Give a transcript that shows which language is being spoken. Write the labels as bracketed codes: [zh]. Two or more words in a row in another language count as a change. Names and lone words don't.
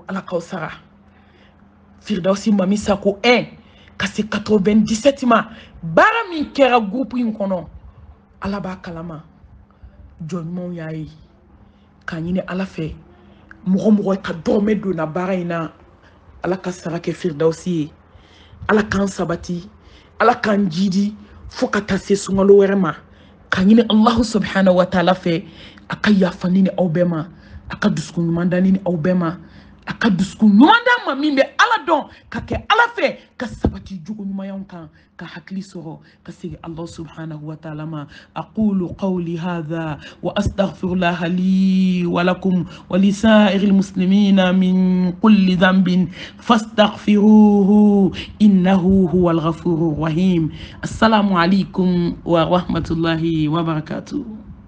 [bm] ala k'aw sara Firdausi Mami Sako 1 ka se 97 ma baara min kɛra groupe in kɔnɔ ala b'a kalama jɔn ɲumanw y'a ye k'a ɲini ala fɛ mɔgɔ ka dɔrɔmɛ donna baara in na ala ka sara kɛ Firdausi ye ala k'an sabati ala k'an jidi fo ka taa se sunkalo wɛrɛ ma k'a ɲini [ar] الله سبحانه وتعالى [bm] fɛ a ka yafa ni aw bɛɛ ma a ka dusukun ɲuman da ni aw bɛɛ ma a ka dusukun ɲuman da ma min bɛ ala dɔn ka kɛ ala fɛ ka sabati jogo ɲumanyaw kan ka hakili sɔrɔ ka segin [ar] الله سبحانه وتعالى [bm] ma [ar] أقول قولي هذا وأستغفر الله لي ولكم ولسائر المسلمين من كل ذنب فاستغفروه إنه هو الغفور الرحيم. السلام عليكم ورحمة الله وبركاته.